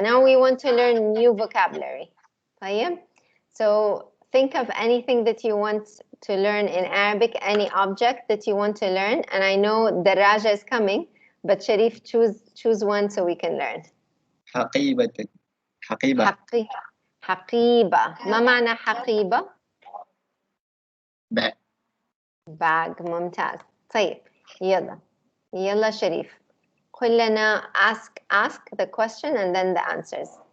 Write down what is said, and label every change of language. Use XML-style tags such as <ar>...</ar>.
<en>Now we want to learn new vocabulary.</en> <ar>طيب.</ar> <en>So think of anything that you want to learn in Arabic, any object that you want to learn. And I know Daraja is coming, but Sharif, choose one so we can learn.</en> <ar>حقيبة. حقيبة. ما معنى حقيبة؟ bag. ممتاز. طيب يلا شريف. قل لنا</ar> <en>ask the question and then the answers.</en>